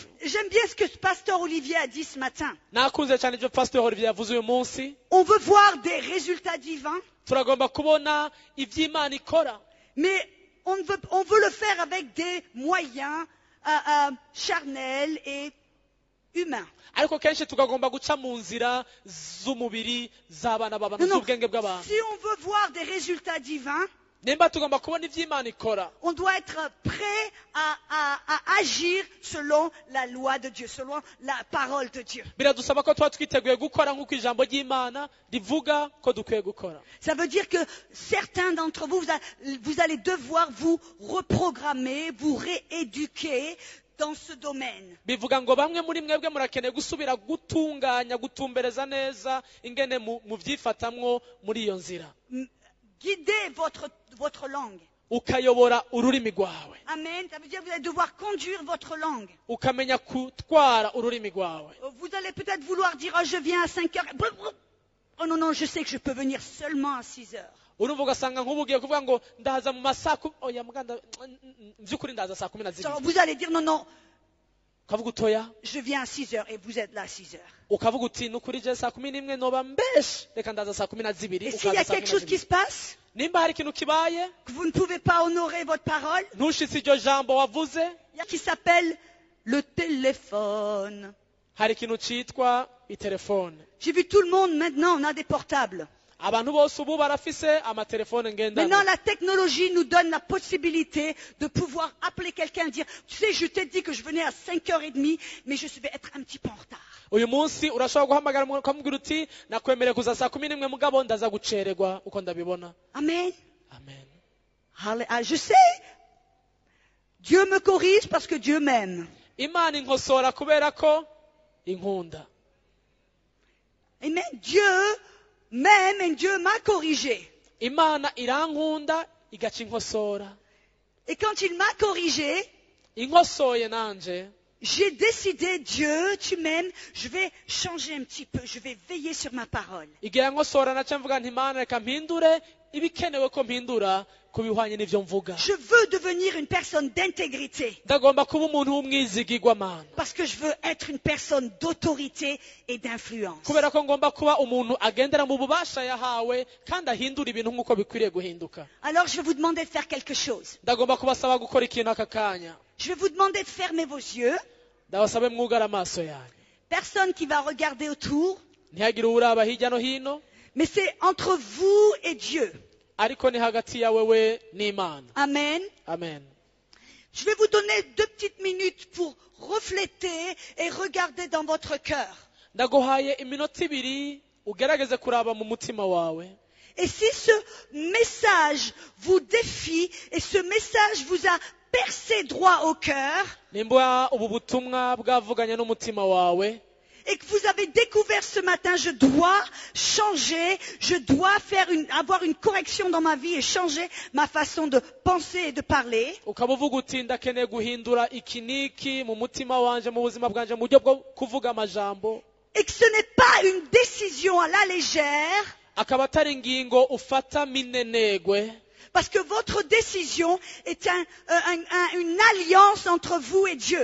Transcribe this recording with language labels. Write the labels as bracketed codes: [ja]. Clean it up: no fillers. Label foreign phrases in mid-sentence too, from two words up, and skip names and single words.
[fr] J'aime bien ce que ce pasteur Olivier a dit ce matin. [rn] nakunze cyane ibyo pastor Olivier yavuze uyu munsi. [fr] On veut voir des résultats divins, [rn] turagomba kubona ivy'Imana ikora, [fr] mais on veut le faire avec des moyens charnels et humains. [rn] ariko kenshi tukagomba guca mu nzira z'umubiri z'abana b'abantu, [fr] Non, non. [rn] z'ubwenge bw'abantu. [fr] Si on veut voir des résultats divins, [rn] nimba tugomba kubona ivy'Imana ikora, [fr] on doit être prêt à agir selon la loi de Dieu, selon la parole de Dieu. [rn] biradusaba ko tuba twiteguye gukora nk'uko ijambo ry'Imana rivuga ko dukwiye gukora. [fr] Ça veut dire que certains d'entre vous, vous allez devoir vous reprogrammer, vous rééduquer dans ce domaine. [rn] bivuga ngo bamwe muri mwebwe murakeneye gusubira gutunganya, gutumbereza neza ingene muvyifatamwo muri iyo nzira, [fr] Guidez votre langue. [rn] ukayobora ururimi rwawe, Amen. [fr] Ça veut dire que vous allez devoir conduire votre langue. [rn] ukamenya gutwara ururimi rwawe. [fr] Vous allez peut-être vouloir dire, oh, je viens à 5 heures. Oh non, non, je sais que je peux venir seulement à 6 heures. [rn] urumva ugasanga nk'ubu ugiye kuvuga ngo ndaza mu masaku, oya muganda by'ukuri ndaza saa 12. [fr] Alors, vous allez dire, non, non, [rn] ukavuga utoya [fr] je viens à 6 heures et vous êtes là à 6 heures. [rn] ukavuga uti nukuri je saa 11 noba mbeshe reka ndaza saa 12 [fr] Et s'il y a quelque chose qui se passe, [rn] nimba hari ikintu kibaye [fr] que vous ne pouvez pas honorer votre parole, [rn] ntushitse iryo jambo wavuze [fr] il y a qui s'appelle le téléphone. [rn] hari ikintu citwa itelefone. [fr] J'ai vu tout le monde maintenant, on a des portables. [rn] Abantu bose ubu barafise amatelefone [fr] Maintenant, [rn] ngendanwa. [fr] la technologie nous donne la possibilité de pouvoir appeler quelqu'un et dire, tu sais, je t'ai dit que je venais à 5h30, mais je vais être un petit peu en retard. [rn] Uyu munsi urashobora guhamagara umuntu ukamubwira uti nakwemereye kuza saa 11 mugabo ndaza gucererwa uko ndabibona. Amen. Amen. [fr] Je sais, Dieu me corrige parce que Dieu m'aime. [rn] Imana inkosora kubera ko inkunda. Amen. [fr] Dieu m'aime et Dieu m'a corrigé. [rn] Imana irankunda igaca inkosora. [fr] Et quand il m'a corrigé, [rn] Inkosoye nanje [fr] j'ai décidé, Dieu, tu m'aimes, je vais changer un petit peu, je vais veiller sur ma parole. [rn] igihe yankosora naca mvuga nti Imana reka mpindure ibikenewe ko mpindura kubihwanye n'ivyo mvuga. [fr] Je veux devenir une personne d'intégrité [rn] Ndagomba kuba umuntu w'umwizigirwa Mana. [fr] parce que je veux être une personne d'autorité et d'influence. [rn] Kubera ko ngomba kuba umuntu agendera mu bubasha yahawe kandi ahindura ibintu nk'uko bikwiriye guhinduka. [fr] Alors je vais vous demander de faire quelque chose. [rn] Ndagomba kubasaba gukora ikintu aka kanya. [fr] Je vais vous demander de fermer vos yeux. [rn] Ndabasabe mwugara amaso yanyu. [fr] Personne qui va regarder autour, [rn] Ntihagire uraba hirya no hino, [fr] mais c'est entre vous et Dieu. [rn] ariko ni hagati ya wewe n'Imana. Amen. Amen. [fr] Je vais vous donner 2 petites minutes pour refléter et regarder dans votre cœur. [rn] Ndaguhaye iminota 2 ugerageze kuraba mu mutima wawe. [fr] Et si ce message vous défie et ce message vous a percé droit au cœur [rn] Nimba ubu butumwa bwavuganye n'umutima wawe, [fr] et que vous avez découvert ce matin, je dois changer, je dois avoir une correction dans ma vie et changer ma façon de penser et de parler, [rn] ukaba uvuga uti ndakeneye guhindura iki n'iki mu mutima wanje mu buzima bwanje mu buryo bwo kuvuga amajambo, [fr] et que ce n'est pas une décision à la légère, [rn] akaba atari ingingo ufata minenegwe, [fr] parce que votre décision est une alliance entre vous et Dieu.